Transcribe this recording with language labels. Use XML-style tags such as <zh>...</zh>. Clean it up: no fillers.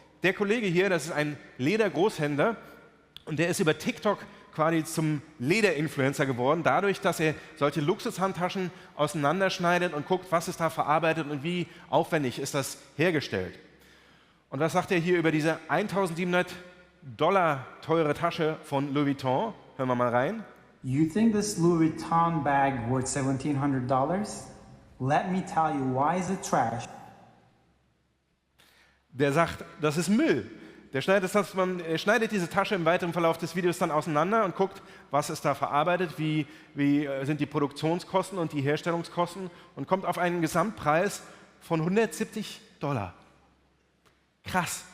<de>Der Kollege hier, das ist ein Ledergroßhändler und der ist über TikTok quasi zum Lederinfluencer geworden, dadurch, dass er solche Luxushandtaschen auseinanderschneidet und guckt, was ist da verarbeitet und wie aufwendig ist das hergestellt. Und was sagt er hier über diese $1.700 teure Tasche von Louis Vuitton? Hören wir mal rein.</de> <en>You think this Louis Vuitton bag worth $1,700? Let me tell you, why is it trash?</en> <de>Der sagt, das ist Müll. Der schneidet diese Tasche im weiteren Verlauf des Videos dann auseinander und guckt, was ist da verarbeitet, wie sind die Produktionskosten und die Herstellungskosten und kommt auf einen Gesamtpreis von $170. Krass.</de>